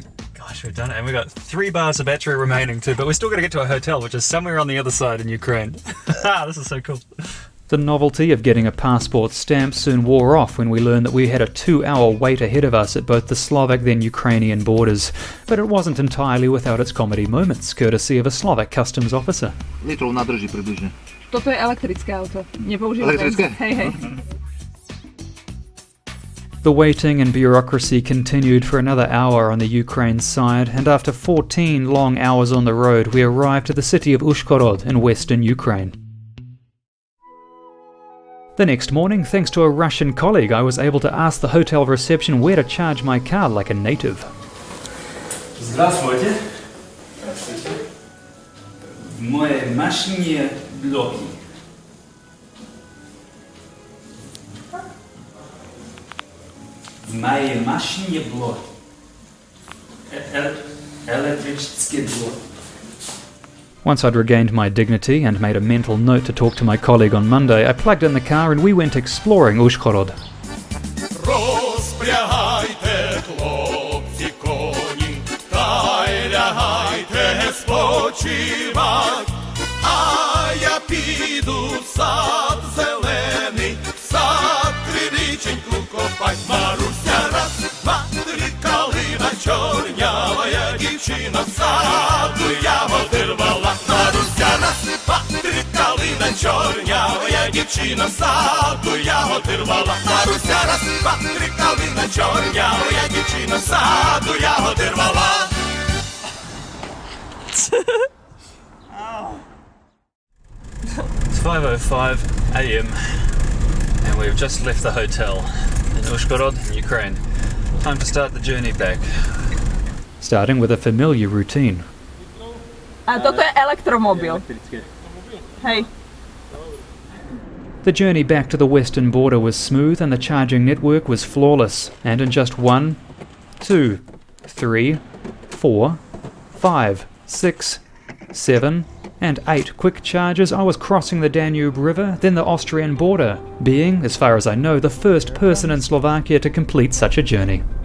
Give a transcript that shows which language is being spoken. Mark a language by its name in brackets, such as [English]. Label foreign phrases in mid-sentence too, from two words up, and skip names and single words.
[English] Gosh, we've done it, and we've got 3 bars of battery remaining too, but we're still going to get to a hotel, which is somewhere on the other side in Ukraine. This is so cool. The novelty of getting a passport stamp soon wore off when we learned that we had a 2-hour wait ahead of us at both the Slovak then Ukrainian borders. But it wasn't entirely without its comedy moments, courtesy of a Slovak customs officer. [Slovak] Litrov nadrží približne. Toto je elektrické auto. Nepoužívam Elektrické? Hej. [English] The waiting and bureaucracy continued for another hour on the Ukraine side, and after 14 long hours on the road, we arrived at the city of Uzhhorod in western Ukraine. The next morning, thanks to a Russian colleague, I was able to ask the hotel reception where to charge my car like a native. [Russian] Здравствуйте. В моей машине блоки. В моей машине блоки. Электрический блок. [English] Once I'd regained my dignity and made a mental note to talk to my colleague on Monday, I plugged in the car and we went exploring Uzhhorod. [Ukrainian] Розпрягайте, хлопці, коні, та й лягайте спочивать, а я піду в сад зелений, в сад криниченьку копать. Маруся раз, два, три, калина чорнявая дівчина в саду ягоди рвала. Маруся раз, два, три, калина чорнявая дівчина, саду ягоди рвала. Маруся раз, два, три, калина чорнявая дівчина, саду ягоди рвала. [English] It's 5:05 a.m. and we've just left the hotel in Uzhhorod, in Ukraine. Time to start the journey back. Starting with a familiar routine. [Slovak] A toto je elektromobil. Hej. [English] The journey back to the western border was smooth and the charging network was flawless. And in just 1, 2, 3, 4, 5, 6, 7, and 8 quick charges, I was crossing the Danube River, then the Austrian border, being, as far as I know, the first person in Slovakia to complete such a journey.